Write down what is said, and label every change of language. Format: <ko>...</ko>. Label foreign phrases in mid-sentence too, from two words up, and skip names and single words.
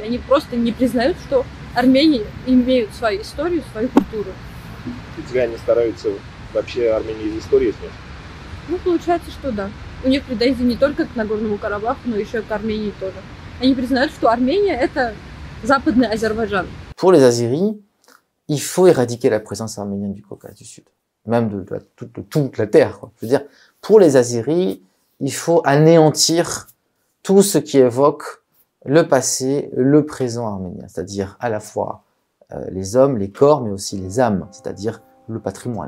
<ru>Они просто не признают, что армяне имеют свою историю, свою культуру. И тебя не стараются вообще Армении из истории снять? Ну, получается, что да. У них претензии не только к Нагорному Карабаху, но еще и к Армении тоже. Они признают, что Армения – это западный Азербайджан.</ru> <fr>Pour les Azéris, il faut éradiquer la présence arménienne du Caucase du Sud, même de toute la terre, quoi. Je veux dire, pour les Azéris, il faut anéantir tout ce qui évoque le passé, le présent arménien, c'est-à-dire à la fois les hommes, les corps, mais aussi les âmes, c'est-à-dire le patrimoine.</fr>